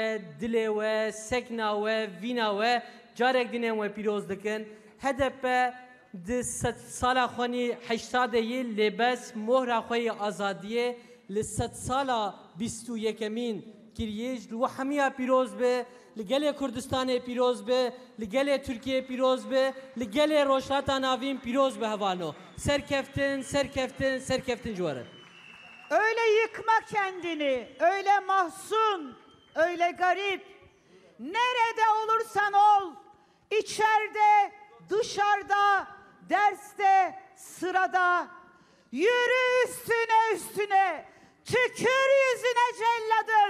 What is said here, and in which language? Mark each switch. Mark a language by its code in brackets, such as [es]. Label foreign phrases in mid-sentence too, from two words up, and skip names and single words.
[ku] dilê we sekna we vîna we carek dinên we pîroz dikin HDP di sala xwenî heştadê yê lêbes mohra xwe yê azadiyê li sed sala bîst û yekemîn kiriye ji we hemiya pîroz be li gelê Kurdistanê pîroz be li gelê Tirkiyeyê pîroz be li gelê Rojhilata Navîn pîroz be hevano serkeftin ji werin. [tr] Öyle yıkma kendini, öyle mahzun, öyle garip. Nerede olursan ol, içeride, dışarıda, derste, sırada. Yürü üstüne, tükür yüzüne celladın.